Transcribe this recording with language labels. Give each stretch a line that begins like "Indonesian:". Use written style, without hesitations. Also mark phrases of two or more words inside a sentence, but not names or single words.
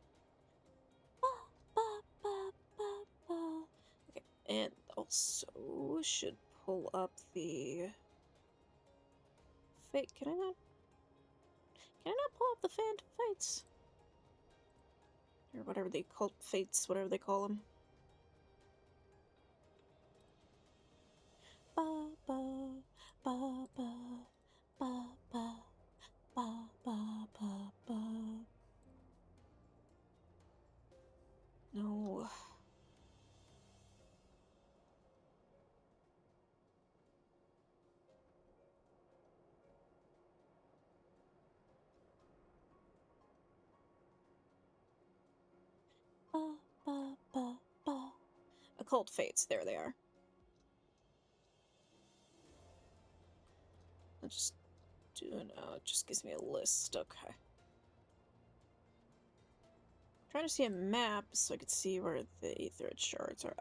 English: Okay, and also should pull up the fate. Can I not? Can I not pull up the Phantom Fates? Or whatever they call fates, whatever they call them. Ba ba ba ba ba ba ba ba ba ba. No. Ba ba ba ba. Occult fates. There they are. I'll just do it just gives me a list. Okay. Trying to see a map so I could see where the aetherid shards are.